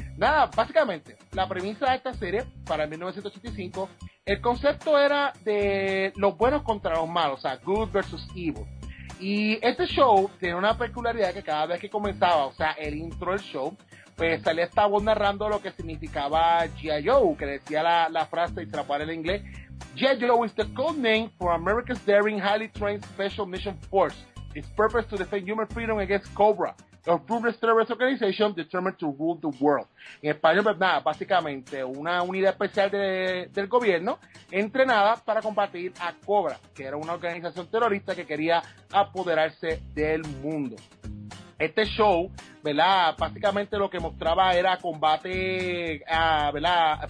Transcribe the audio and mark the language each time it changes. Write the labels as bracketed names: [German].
[Spanish] Nada, básicamente, la premisa de esta serie para 1985, el concepto era de los buenos contra los malos, o sea, [English] good versus evil. [Spanish] Y este show tiene una peculiaridad que cada vez que comenzaba, o sea, el intro del show, pues salía esta voz narrando lo que significaba G.I. Joe, que decía la frase y se la pone en inglés. [English] G.I. Joe is the code name for America's daring, highly trained special mission force. Its purpose to defend human freedom against Cobra, a ruthless terrorist organization determined to rule the world. [Spanish] En español, pues nada, básicamente una unidad especial del gobierno entrenada para combatir a Cobra, que era una organización terrorista que quería apoderarse del mundo. Este show, ¿verdad? Básicamente lo que mostraba era combate, ¿verdad?